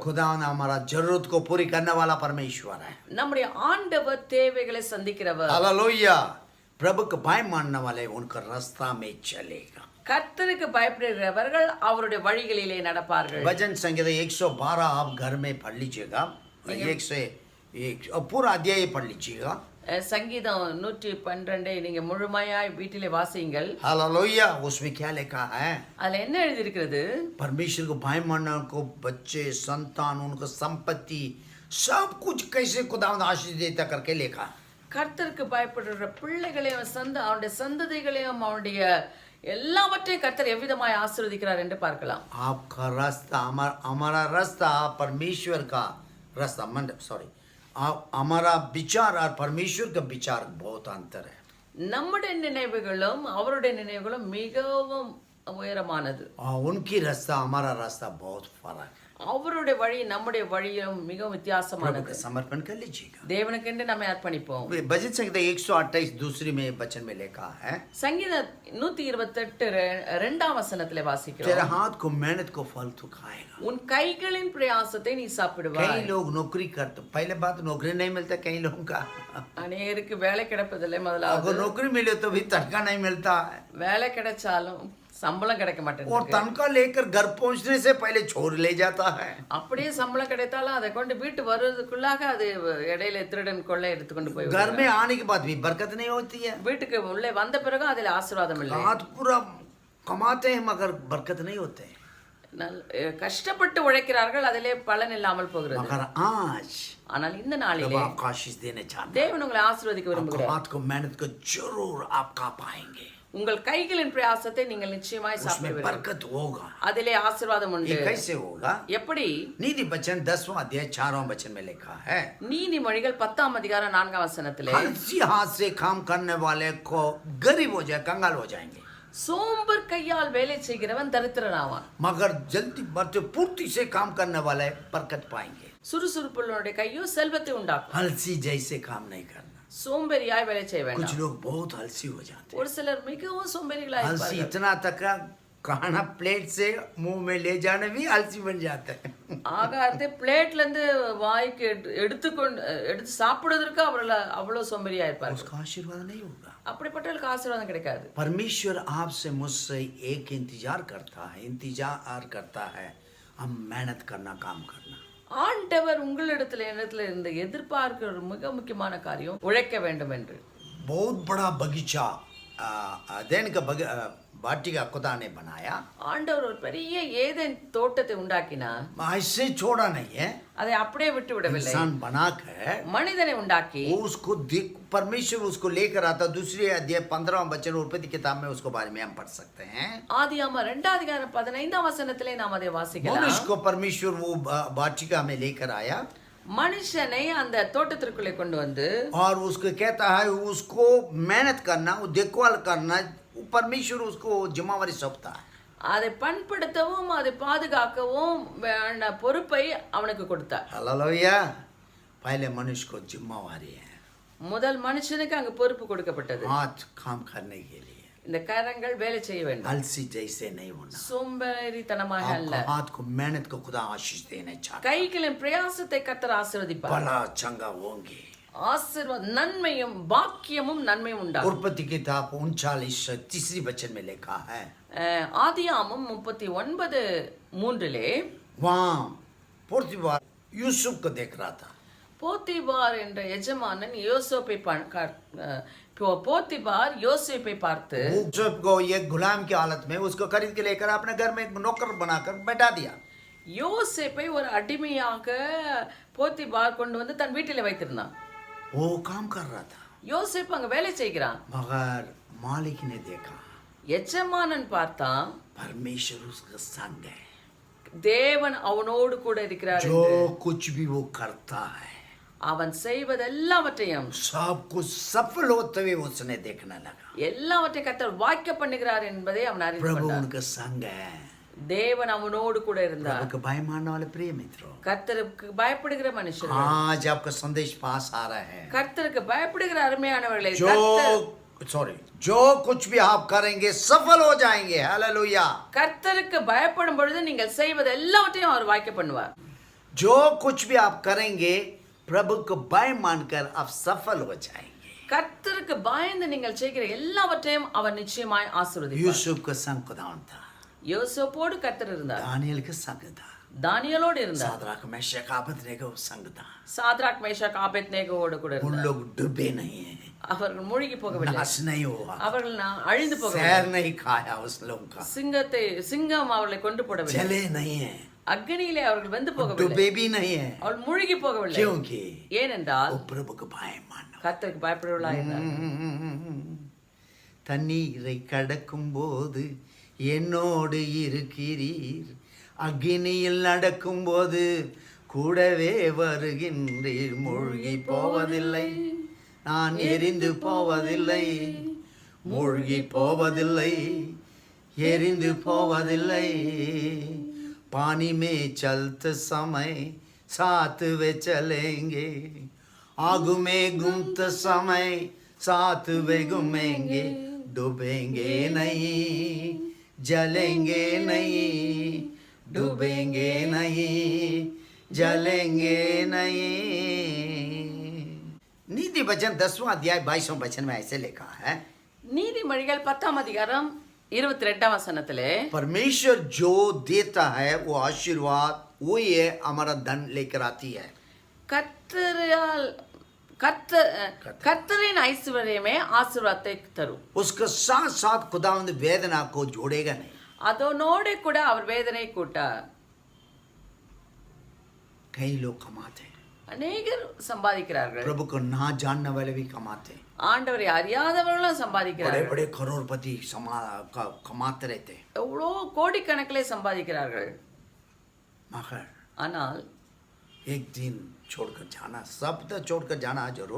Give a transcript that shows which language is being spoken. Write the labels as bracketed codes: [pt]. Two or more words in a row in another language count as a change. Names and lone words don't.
[hi] खुदा हमारा जरूरत को पूरी करने वाला परमेश्वर है. [ta] நம்முடைய ஆண்டவர் தேவைகளை சந்திக்கிறவர். [hi] हालेलुया. प्रभु को भय मानने वाले उनका रास्ता में चलेगा. [ta] கர்த்தருக்கு பயப்படுகிறவர்கள் அவருடைய வழிகளிலே நடப்பார்கள். [hi] भजन संगीत 112 आप घर में पढ़ लीजिएगा. 101 पूरा अध्याय पढ़ लीजिएगा. [ta] சங்கீதம் 112 நீங்க முழுமையாய் வீட்டிலே வாசியுங்கள். [hi] हालेलुया. उसमें क्या लिखा है? [ta] அதுல என்ன எழுதி இருக்கிறது? [hi] परमेश्वर को भय मानने को बच्चे, संतान, उनको संपत्ति सब कुछ कैसे खुदा आशीष देता करके लिखा. [ta] கர்த்தருக்கு பயப்படுற பிள்ளைகளையும் அவனுடைய சந்ததிகளையும் அவனுடைய எல்லாவற்றையும் கர்த்தர் எவ்விதமாய் ஆசீர்வதிக்கிறார் என்று பார்க்கலாம். [hi] आपका रास्ता हमारा रास्ता परमेश्वर का रास्ता, सॉरी, हमारा विचार और परमेश्वर का विचार बहुत अंतर है. [ta] நம்முடைய நினைவுகளும் அவருடைய நினைவுகளும் மிகவும் உயரமானது. [hi] उनकी रास्ता हमारा रास्ता बहुत फर्क है. [ta] அவருடைய வழி நம்முடைய வழியும் மிகவும் [hi] प्रभु [ta] வித்தியாசமானது. [hi] का समर्पण कर लीजिएगा। [ta] தேவனுக்கென்று நம்மை அர்ப்பணிப்போம். [hi] भजन संहिता 128 दूसरी में वचन में लिखा है, [ta] சங்கீத 128 இரண்டாம் வசனத்திலே [hi] तेरे [ta] வாசிக்கிறோம். [hi] हाथ को मेहनत को फल तू खाएगा। [ta] உன் கைகளின் பிரயாசத்தை நீ [hi] कई [ta] சாப்பிடுவாய். [hi] लोग नौकरी करते, पहले बात नौकरी नहीं मिलता कई लोगों का। [ta] அநேகருக்கு வேலை கிடைப்பதில்லை. முதலாவது [hi] अगर नौकरी मिले तो भी तनख्वाह नहीं मिलता है, [ta] வேலை கிடைச்சாலும் சம்பளம் கிடைக்க [hi] और [ta] மாட்டேங்குது. [hi] तनख्वाह लेकर घर पहुंचने से पहले छोड़ ले जाता है। [ta] அப்படியே சம்பளம் கிடைத்தாலும் அதை கொண்டு வீட்டு வருவதற்குள்ளாக அது இடையில திருடன் கொள்ளை எடுத்துக்கொண்டு போய் [hi] घर में आने के बाद भी बरकत नहीं होती है। [ta] வீட்டுக்கு உள்ளே வந்த பிறகு அதில் ஆசீர்வாதம் இல்லை. [hi] हाथ पूरा कमाते हैं मगर बरकत नहीं होते हैं। [ta] கஷ்டப்பட்டு உழைக்கிறார்கள், அதிலே பலன் இல்லாமல் போகிறது. [hi] मगर आज [ta] ஆனால் இந்த [hi] जब [ta] நாளிலே [hi] आप आशीष देने चाहते हैं, [ta] தேவன் उங்களை ஆசீர்வதிக்க [hi] आपको [ta] விரும்புகிறார். [hi] हाथ को मेहनत को जरूर आप खा पाएंगे, [ta] உங்கள் கைகளின் பிரயாசத்தை நீங்கள் நிச்சயமாய் [hi] उसमें [ta] சாப்பிடுவீர்கள். [hi] बरकत होगा। [ta] அதிலே ஆசீர்வாதம் உண்டு. [hi] ये कैसे होगा? [ta] எப்படி? [hi] नीति वचन 10वां अध्याय 4वां वचन में लिखा है, [ta] நீதிமொழிகள் 10ஆம் அதிகாரம் 4ஆம் வசனத்திலே, [hi] हलसी हाथ से काम करने वाले को गरीब हो जाए, कंगाल हो जाएंगे, [ta] சோம்பர் கையால் வேலை செய்கிறவன் தரித்திரனாவான், [hi] मगर जल्दी बढ़ते पूर्ति से काम करने वाले बरकत पाएंगे। [ta] சுறுசுறுப்புள்ளவனுடைய கையோ செல்வத்தை உண்டாக்கும். [hi] हलसी जैसे काम नहीं करना। [ta] சோம்பேறியாய் வேலை செய்ய [hi] कुछ [ta] வேண்டாம். [hi] लोग बहुत हलसी हो जाते हैं। [ta] ஒரு சிலர் மிகவும் சோம்பேறிகளாய் [hi] हलसी [ta] இருப்பார்கள். [hi] इतना तक खाना प्लेट से मुंह में ले जाने भी आलसी बन जाते हैं। [ta] ஆகாரத்தை பிளேட்ல இருந்து வாய்க்கு எடுத்து சாப்பிடுவதற்கு அவர்கள் அவ்வளவு சோம்பேறியா இருப்பார்கள். [hi] उसका आशीर्वाद नहीं होगा। [ta] அப்படிப்பட்டவர்களுக்கு ஆசீர்வாதம் கிடைக்காது. [hi] परमेश्वर आपसे मुझसे एक इंतजार करता है, हम मेहनत करना, काम करना। [ta] ஆண்டவர் उங்களிடத்துல இருந்து எதிர்பார்க்கிற ஒரு மிக முக்கியமான காரியம் உழைக்க வேண்டும் என்று. [hi] बहुत बड़ा बगीचा अध्ययन का वाटिका खुदा ने बनाया, [ta] ஆண்டவர் ஒரு பெரிய ஏதேன் தோட்டத்தை உண்டாக்கினார். [hi] ऐसे छोड़ा नहीं है। [ta] அதை அப்படியே விட்டு விடவில்லை. [hi] इंसान बनाकर [ta] மனிதனை उண்டாக்கி [hi] उसको परमेश्वर उसको लेकर आता। दूसरे अध्याय 15वां वचन उत्पत्ति किताब में उसको बारे में हम पढ़ सकते हैं। [ta] ஆதியாகமம் 2ஆம் அதிகாரம் 15ஆம் வசனத்திலே நாம் அதை வாசிக்கலாம். [hi] मनुष्य को परमेश्वर वो वाटिका में लेकर आया [ta] மனுஷனை அந்த தோட்டத்திற்குள்ளே கொண்டு வந்து [hi] और उसको कहता है उसको मेहनत करना, वो देखभाल करना, परमेश्वर उसको जिम्मेवारी सौंपता है। [ta] அதை பண்படுத்தவும் அதை பாதுகாக்கவும் பொறுப்பை அவனுக்கு கொடுத்தார். [hi] हालेलुया। पहले मनुष्य को जिम्मेवारी है, [ta] முதல் மனுஷனுக்கு அங்க பொறுப்பு கொடுக்கப்பட்டது. [hi] हाथ काम करने के लिए, [ta] இந்த கரங்கள் வேலை செய்ய வேண்டும், [hi] आलसी जैसे नहीं होना। [ta] சோம்பேறித்தனமாக அல்ல. [hi] आपको हाथ को मेहनत को खुदा आशीष देने चाहता है, [ta] கைகளின் பிரயாசத்தை கர்த்தர் ஆசீர்வதிப்பார். [hi] भला चंगा होंगे। [ta] ஆசீர்வாதம் நன்மையும் பாக்கியமும் நன்மையும் உண்டாகும். [hi] उत्पत्ति किताब 39 तीसरी वचन में लिखा है, [ta] ஆதியாகமம் 39:3 [hi] वहाँ पोतीफर यूसुफ को देख रहा था। [ta] போத்திபார் என்ற எஜமானன் போத்திபார் யோசேப்பை பார்த்து [hi] यूसुफ को एक गुलाम की हालत में उसको खरीद के लेकर अपने घर में एक नौकर बनाकर बैठा दिया। [ta] யோசேப்பை ஒரு அடிமையாக போத்திபார் கொண்டு வந்து தன் வீட்டிலே வைத்திருந்தான். [hi] वो काम कर रहा था, [ta] யோசேப்பு அங்க வேலை செய்கிறான். [hi] मगर मालिक ने देखा [ta] எஜமானன் பார்த்தான், [hi] परमेश्वर उसका संग है, [ta] தேவன் அவனோடு கூட இருக்கிறார் [hi] जो [ta] என்று. [hi] कुछ भी वो करता है [ta] அவன் செய்வதெல்லாவற்றையும் [hi] सब कुछ सफल होते हुए उसने देखने लगा। [ta] எல்லாவற்றையும் கர்த்தர் வாய்க்க பண்ணுகிறார் என்பதை அவன் அறிந்து [hi] प्रभु [ta] கொண்டான். [hi] उनका संग है। [ta] தேவன் அவனோடு கூட இருந்தார். [hi] प्रभु का भय मानने वाले प्रिय मित्रों, [ta] கர்த்தருக்கு பயப்படுகிற மனுஷர்கள், [hi] आज आपका संदेश पास आ रहा है। [ta] கர்த்தருக்கு பயப்படுகிற அருமையானவர்களே, [hi] जो कुछ भी आप करेंगे सफल हो जाएंगे। हालेलुया। [ta] கர்த்தருக்கு பயப்படும் பொழுது நீங்கள் செய்வது எல்லாவற்றையும் அவர் வாய்க்க பண்ணுவார். [hi] जो कुछ भी आप करेंगे प्रभु को भय मानकर आप सफल हो जाएंगे। [ta] கர்த்தருக்கு பயந்து நீங்கள் செய்கிற எல்லாவற்றையும் அவர் நிச்சயமாய் ஆசீர்வதிப்பார். [hi] यूसुफ का संग खुदावन था, [ta] யோசேப்போடு கர்த்தர் இருந்தார், [hi] दानियल का संग था, [ta] தானியேலோடு இருந்தார், [hi] सादराक मेशक अबेदनेगो संग था। [ta] சாத்ராக் மேஷாக் ஆபேத்நேகோவோடு கூட [hi] उन [ta] இருந்தார். [hi] लोग डूबे नहीं हैं, [ta] அவர்கள் மூழ்கி போகவில்லை, [hi] नाश नहीं हुआ, [ta] அவர்கள் அழிந்து [hi] शहर [ta] போகவில்லை, [hi] नहीं खाया उस लोग का, [ta] சிங்கம் அவர்களை கொண்டு போடவில்லை, [hi] जले नहीं है, [ta] அக்னியிலே அவர்கள் வெந்து போகவில்லை, [hi] डूबे भी नहीं है, [ta] அவள் மூழ்கி போகவில்லை. [hi] क्योंकि [ta] ஏனென்றால் [hi] वो प्रभु को भय मानो। [ta] கர்த்தருக்கு பயப்படுவர்களாக இருந்தார். தண்ணீரை கடக்கும் போது என்னோடு இருக்கிறீர், அக்னியில் நடக்கும் போது கூடவே வருகின்றீர். மூழ்கி போவதில்லை, நான் எரிந்து போவதில்லை, மூழ்கி போவதில்லை, எரிந்து போவதில்லை. [hi] पानी में चलते समय साथ वे चलेंगे, आग में घूमते समय साथ वे घूमेंगे, डूबेंगे नहीं, जलेंगे नहीं, डूबेंगे नहीं, जलेंगे नहीं। नीति वचन 10वां अध्याय 22वां वचन में ऐसे लिखा है, [ta] நீதிமொழிகள் 10ஆம் அதிகாரம் 22ஆம் வசனத்திலே, [hi] परमेश्वर जो देता है वो आशीर्वाद वही है हमारा धन लेकर आती है। [ta] கர்த்தரின் ஐஸ்வர்யமே ஆசீர்வாதத்தை தரும். [hi] उसके साथ साथ खुदावंद वेदना को जोड़ेगा नहीं। [ta] அதனோடு கூட அவர் வேதனை கூட்டார். [hi] कई लोग कमाते हैं, [ta] அநேகர் சம்பாதிக்கிறார்கள். [hi] प्रभु को ना जानने वाले भी कमाते हैं, [ta] ஆண்டவரை அறியாதவர்களும் [hi] बड़े [ta] சம்பாதிக்கிறார்கள். [hi] बड़े करोड़पति कमाते रहते हैं। [ta] எவ்வளோ கோடிக்கணக்கிலே சம்பாதிக்கிறார்கள். [hi] मगर [ta] ஆனால் [hi] एक दिन छोड़कर जाना, सब तो छोड़कर जाना जरूर,